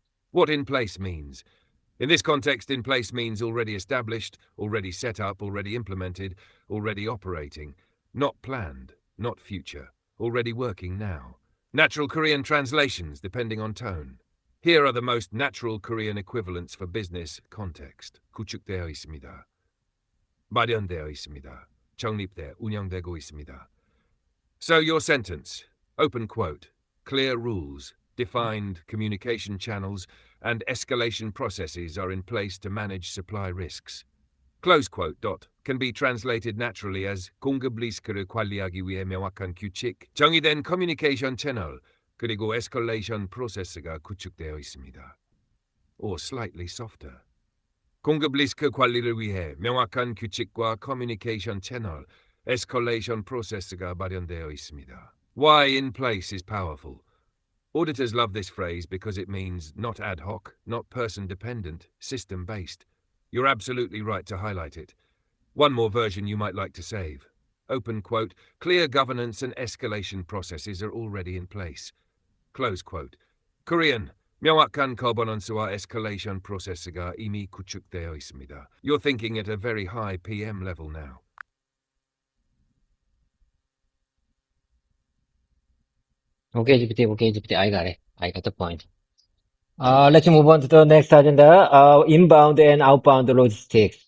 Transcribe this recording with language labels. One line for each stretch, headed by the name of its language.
English: What in place means? In this context, in place means already established, already set up, already implemented, already operating. Not planned, not future. Already working now. Natural Korean translations, depending on tone. Here are the most natural Korean equivalents for business context.
Korean: 구축되어 있습니다. 마련되어 있습니다. 정립돼 운영되고 있습니다.
English: So your sentence, open quote, clear rules, defined communication channels, and escalation processes are in place to manage supply risks. Close quote. Can be translated naturally as
Korean: 공급 리스크를 관리하기 위해 명확한 규칙, 정의된 커뮤니케이션 채널, 그리고 에스컬레이션 프로세스가 구축되어 있습니다.
English: Or slightly softer.
Korean: 공급 리스크 관리를 위해 명확한 규칙과 커뮤니케이션 채널, 에스컬레이션 프로세스가 마련되어 있습니다.
English: Why in place is powerful. Auditors love this phrase because it means not ad hoc, not person-dependent, system-based. You're absolutely right to highlight it. One more version you might like to save. Open quote, clear governance and escalation processes are already in place. Close quote.
Korean: Korean, 명확한 거버넌스와 escalation 프로세스가 이미 구축되어 있습니다.
English: You're thinking at a very high PM level now. Okay, GPT, I got it. I got the point. Let's move on to the next agenda. Inbound and outbound logistics.